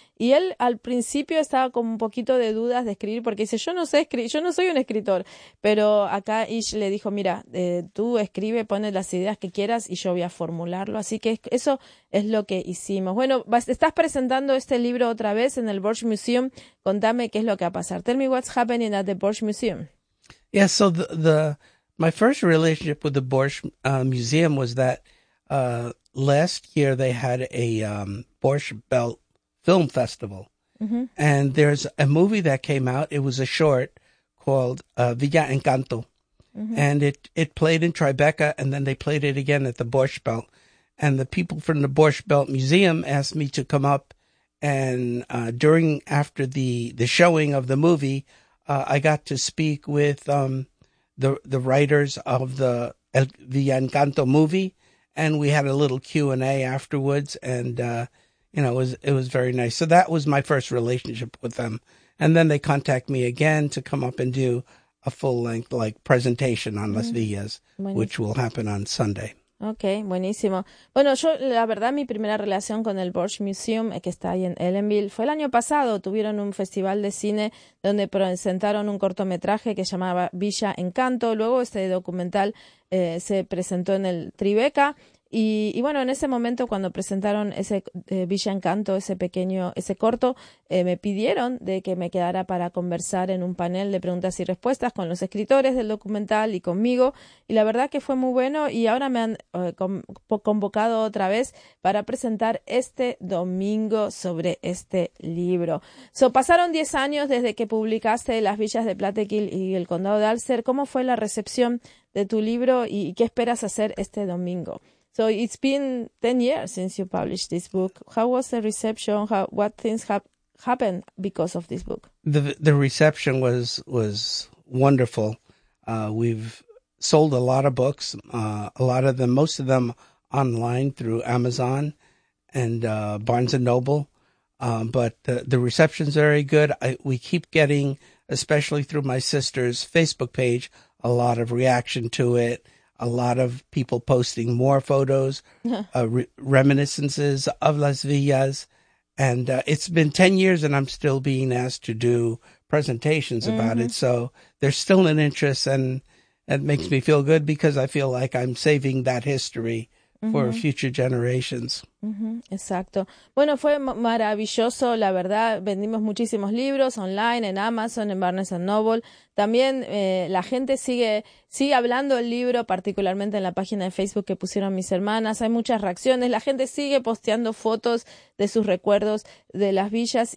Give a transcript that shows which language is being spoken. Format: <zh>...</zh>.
<es>Y él al principio estaba con un poquito de dudas de escribir, porque dice, yo no sé escribir, yo no soy un escritor. Pero acá Ish le dijo, mira, tú escribe, pone las ideas que quieras y yo voy a formularlo. Así que eso es lo que hicimos. Bueno, estás presentando este libro otra vez en el Borch Museum. Contame qué es lo que va a pasar.</es> <en>Tell me what's happening at the Borch Museum. Yeah, so my first relationship with the Borch Museum was that last year they had a Borch Belt Film Festival. Mm-hmm. And there's a movie that came out. It was a short called Villa Encanto. Mm-hmm. And it played in Tribeca, and then they played it again at the Borch Belt. And the people from the Borch Belt Museum asked me to come up, and after the showing of the movie, I got to speak with the writers of the Encanto movie, and we had a little Q&A afterwards, and it was very nice. So that was my first relationship with them, and then they contact me again to come up and do a full length like presentation on Las Villas, which will happen on Sunday.</en> <es>Okay, buenísimo. Bueno, yo la verdad mi primera relación con el Borch Museum, que está ahí en Ellenville, fue el año pasado. Tuvieron un festival de cine donde presentaron un cortometraje que llamaba Villa Encanto. Luego este documental se presentó en el Tribeca. Y bueno, en ese momento cuando presentaron ese Villa Encanto, ese corto, me pidieron de que me quedara para conversar en un panel de preguntas y respuestas con los escritores del documental y conmigo. Y la verdad que fue muy bueno y ahora me han convocado otra vez para presentar este domingo sobre este libro. So, pasaron 10 años desde que publicaste Las Villas de Plattekill y El Condado de Alcer. ¿Cómo fue la recepción de tu libro y qué esperas hacer este domingo?</es> <en>So it's been 10 years since you published this book. How was the reception? What things happened because of this book? The reception was wonderful. We've sold a lot of books, a lot of them, most of them online through Amazon and Barnes & Noble. But the reception's very good. We keep getting, especially through my sister's Facebook page, a lot of reaction to it. A lot of people posting more photos, reminiscences of Las Villas. And it's been 10 years and I'm still being asked to do presentations about it. So there's still an interest and it makes me feel good because I feel like I'm saving that history for future generations.</en> <es>Uh-huh. Exacto. Bueno, fue maravilloso, la verdad. Vendimos muchísimos libros online, en Amazon, en Barnes & Noble. También la gente sigue hablando del libro, particularmente en la página de Facebook que pusieron mis hermanas. Hay muchas reacciones. La gente sigue posteando fotos de sus recuerdos de las villas.</es>